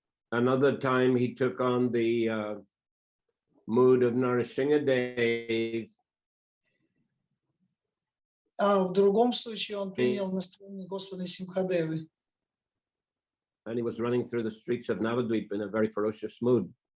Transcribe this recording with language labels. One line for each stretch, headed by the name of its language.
English: Another time he took on the mood of Narasimhadev.
Russian: А в другом случае он принял настроение Господа Симхадевы.
English: And he was running through the streets of Navadvip in a very ferocious mood.